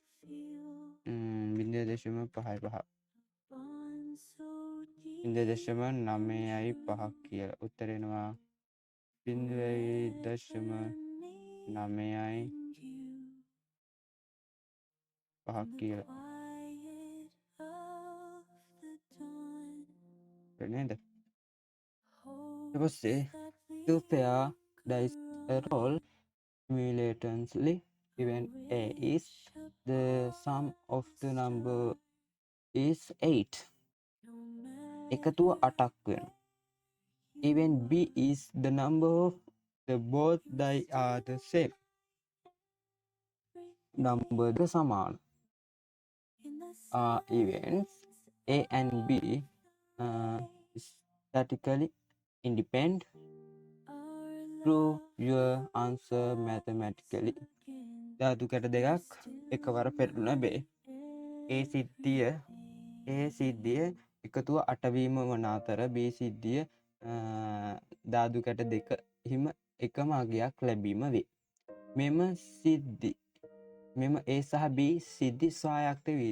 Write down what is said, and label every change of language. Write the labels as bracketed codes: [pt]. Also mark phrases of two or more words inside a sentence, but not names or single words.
[si] 0.5 0.9යි 5ක් කියලා උත්තර එනවා 0.9යි 5ක් කියලා. නේද? ඊට පස්සේ [en] two pair dice roll simultaneously event A is the sum of the number is 8. [si] එකතුව 8ක් වෙනවා. [en] Event B is the number of the both die are the same. [si] number ද සමාන. [en] Events A and B statically independent. Prove your answer mathematically. [si] ධාතු කැට දෙකක් එකවර පෙරළුන බේ. ඒ සිද්ධිය එකතුව 8 වීම වන අතර B සිද්ධිය ධාතු කැට දෙක හිම එකම අගයක් ලැබීම වේ. මෙම A සහ B සිද්ධි ස්වායක්ත වේද?